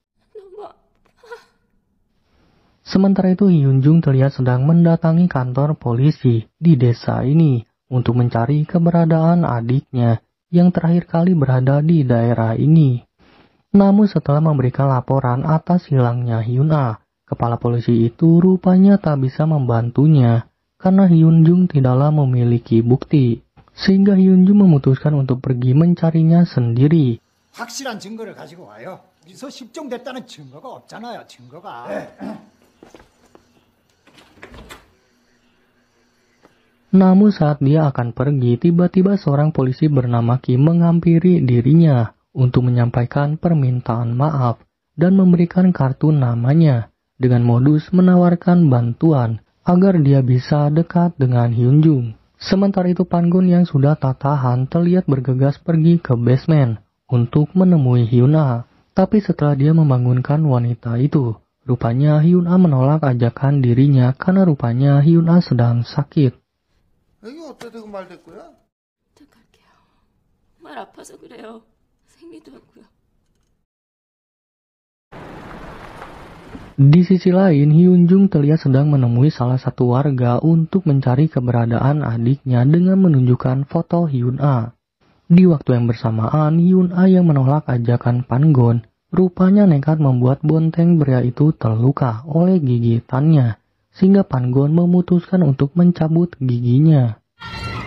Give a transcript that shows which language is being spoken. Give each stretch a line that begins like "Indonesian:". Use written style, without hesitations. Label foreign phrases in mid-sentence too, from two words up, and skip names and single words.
Indonesian: Sementara itu, Hyun-jung terlihat sedang mendatangi kantor polisi di desa ini untuk mencari keberadaan adiknya yang terakhir kali berada di daerah ini. Namun setelah memberikan laporan atas hilangnya Hyun-a, kepala polisi itu rupanya tak bisa membantunya karena Hyun-jung tidaklah memiliki bukti. Sehingga Hyun-jung memutuskan untuk pergi mencarinya sendiri.
Korean: 확실한 증거를 가지고 와요. 미소 실종됐다는 증거가 없잖아요. 증거가.
Indonesian: Namun saat dia akan pergi, tiba-tiba seorang polisi bernama Kim menghampiri dirinya untuk menyampaikan permintaan maaf dan memberikan kartu namanya dengan modus menawarkan bantuan agar dia bisa dekat dengan Hyun-jung. Sementara itu Pan-gon yang sudah tak tahan terlihat bergegas pergi ke basement untuk menemui Hyun-a. Tapi setelah dia membangunkan wanita itu, rupanya Hyun-a menolak ajakan dirinya karena rupanya Hyun-a sedang sakit.
Korean: 이게 어떻게 되고 말 됐고요? 부탁할게요. 정말 아파서 그래요. 생리도 하고요.
Indonesian: Di sisi lain, Hyun-jung terlihat sedang menemui salah satu warga untuk mencari keberadaan adiknya dengan menunjukkan foto Hyun-a. Di waktu yang bersamaan, Hyun-a yang menolak ajakan Pan-gon rupanya nekat membuat bonteng pria itu terluka oleh gigitannya, sehingga Pan-gon memutuskan untuk mencabut giginya.